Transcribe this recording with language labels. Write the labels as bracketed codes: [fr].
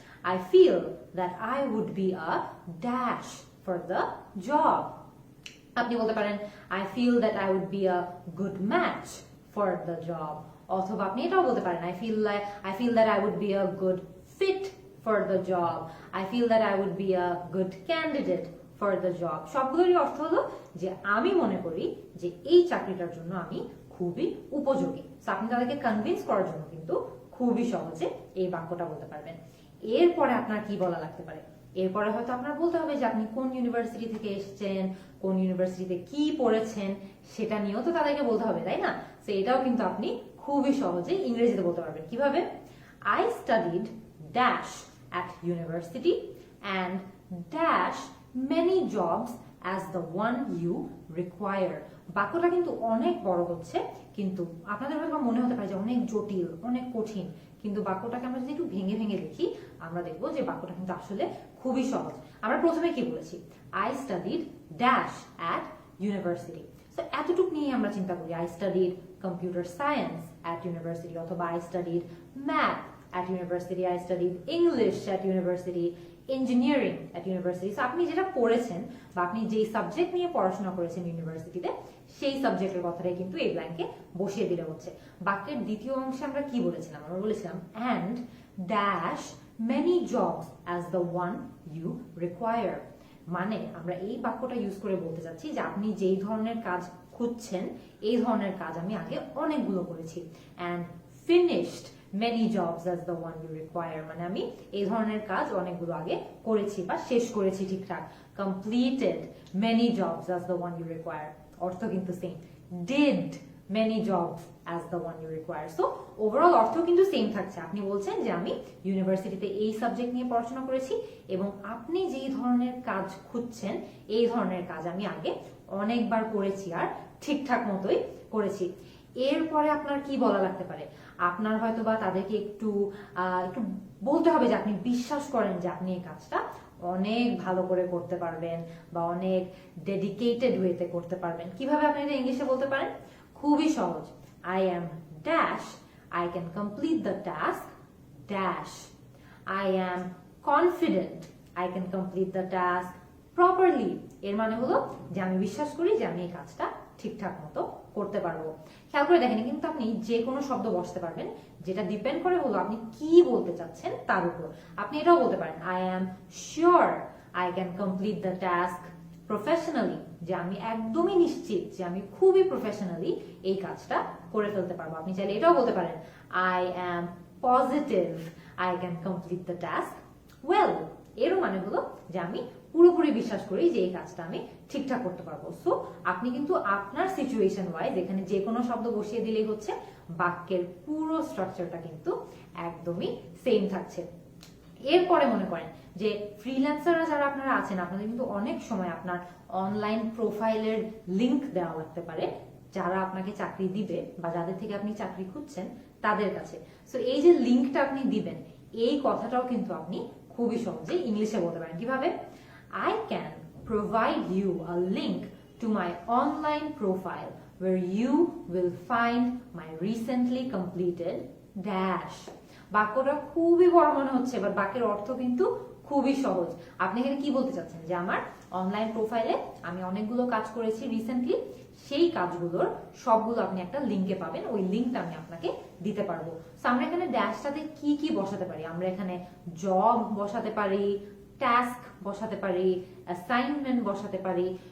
[en] I feel that I would be a dash for the job. [bn] আপনি বলতে পারেন [en] I feel that I would be a good match for the job. [bn] অথবা আপনি এটাও বলতে পারেন [en] I feel that I would be a good fit for the job. I feel that I would be a good candidate for the job. [bn] সবগুলোরই অর্থ হলো যে আমি মনে করি যে এই চাকরিটার জন্য আমি খুবই উপযোগী। আপনি তাদেরকে কনভিন্স করার জন্য কিন্তু খুবই সহজে এই বাক্যটা বলতে পারবেন। এরপরে আপনার কি বলা লাগতে পারে? এরপরে হয়তো আপনার বলতে হবে যে আপনি কোন ইউনিভার্সিটি থেকে এসেছেন, কোন ইউনিভার্সিটিতে কি পড়েছেন সেটা নিয়েও তো তাদেরকে বলতে হবে, তাই না? তো এটাও কিন্তু আপনি খুবই সহজে ইংরেজিতে বলতে পারবেন। কিভাবে? [en] I studied dash at university and dash many jobs as the one you require. [bn] বাক্যটা কিন্তু অনেক বড় হচ্ছে, কিন্তু আপনাদের হয়তো মনে হতে পারে যে অনেক জটিল, অনেক কঠিন, কিন্তু বাক্যটাকে আমরা যদি একটু ভেঙে ভেঙে দেখি আমরা দেখবো যে বাক্যটা কিন্তু আসলে খুবই সহজ। আমরা প্রথমে কি বলেছি? [en] I studied dash at university. [bn] তো এতটুকু নিয়ে আমরা চিন্তা করি, [en] I studied computer science at university, অথবা I studied math at university, I studied English at university, engineering at university. [bn] So আপনি যেটা পড়েছেন বা আপনি যেই সাবজেক্ট নিয়ে পড়াশোনা করেছেন ইউনিভার্সিটিতে সেই সাবজেক্টের কথাটাই কিন্তু এই ব্ল্যাঙ্কে বসিয়ে দিলে হচ্ছে। বাক্যের দ্বিতীয় অংশে আমরা কি বলেছিলাম? আমরা বলেছিলাম [en] and dash many jobs as the one you require. [bn] মানে আমরা এই বাক্যটা ইউজ করে বলতে চাচ্ছি যে আপনি যেই ধরনের কাজ খুঁজছেন এই ধরনের কাজ আমি আগে অনেকগুলো করেছি। [en] and finished many jobs as the one you require, [bn] মানে আমি এই ধরনের কাজ অনেকগুলো আগে করেছি বা শেষ করেছি ঠিকঠাক। [en] completed many jobs as the one you require, [bn] অর্থ কিন্তু same. [en] did many jobs as the one you require. [bn] so overall অর্থ কিন্তু সেম থাকছে। আপনি বলছেন যে আমি ইউনিভার্সিটিতে এই সাবজেক্ট নিয়ে পড়াশোনা করেছি এবং আপনি যেই ধরনের কাজ খুঁজছেন এই ধরনের কাজ আমি আগে অনেকবার করেছি আর ঠিকঠাক মতোই করেছি। এরপরে আপনার কি বলা লাগতে পারে? আপনার হয়তো বা তাদেরকে একটু বলতে হবে যে আপনি বিশ্বাস করেন যে আপনি এই কাজটা অনেক ভালো করে করতে পারবেন বা অনেক ডেডিকেটেড ওয়েতে করতে পারবেন। কিভাবে আপনি এটা ইংলিশে বলতে পারেন? খুবই সহজ। [en] I am dash, I can complete the task dash. I am confident, I can complete the task properly. [bn] এর মানে হলো যে আমি বিশ্বাস করি যে আমি এই কাজটা ঠিকঠাক মতো করতে পারবো। খেয়াল করে দেখেন কিন্তু আপনি যে কোনো শব্দ বসতে পারবেন, যেটা ডিপেন্ড করে হলো আপনি কি বলতে চাচ্ছেন তার উপর। আপনি এটাও বলতে পারেন [en] I am sure I can complete the task professionally, [bn] যে আমি একদমই নিশ্চিত যে আমি খুবই প্রফেশনালি এই কাজটা করে ফেলতে পারবো। আপনি চাইলে এটাও বলতে পারেন [en] I am positive I can complete the task well. [bn] এরও মানে হলো যে আমি পুরোপুরি বিশ্বাস করি যে এই কাজটা আমি ঠিকঠাক করতে পারবো। সো আপনি কিন্তু আপনার সিচুয়েশন ওয়াইজ এখানে যে কোনো শব্দ বসিয়ে দিলেই হচ্ছে, বাক্যের পুরো স্ট্রাকচারটা কিন্তু একদমই সেম থাকছে। এরপরে মনে করেন যে ফ্রিল্যান্সাররা যারা আপনারা আছেন আপনাদের কিন্তু অনেক সময় আপনার অনলাইন প্রোফাইলের লিংক দেওয়া লাগতে পারে যারা আপনাকে চাকরি দিবে বা যাদের থেকে আপনি চাকরি খুঁজছেন তাদের কাছে। সো এই যে লিঙ্কটা আপনি দিবেন, এই কথাটাও কিন্তু আপনি খুবই সহজে ইংলিশে বলতে পারেন। কিভাবে? [en] I can provide you a link to my online profile where you will find my recently completed dash. [bn] বাক্যটা খুবই বড় মনে হচ্ছে, বাট বাক্যের অর্থ কিন্তু খুবই সহজ। আপনি এখানে কি বলতে চাচ্ছেন যে আমার অনলাইন প্রোফাইলে আমি অনেকগুলো কাজ করেছি রিসেন্টলি, সেই কাজগুলোর সবগুলো আপনি একটা লিঙ্কে পাবেন, ওই লিঙ্কটা আমি আপনাকে দিতে পারবো। সো আমরা এখানে ড্যাশটাতে কি কি বসাতে পারি? আমরা এখানে জব বসাতে পারি, টাস্ক বসাতে পারি, অ্যাসাইনমেন্ট বসাতে পারি।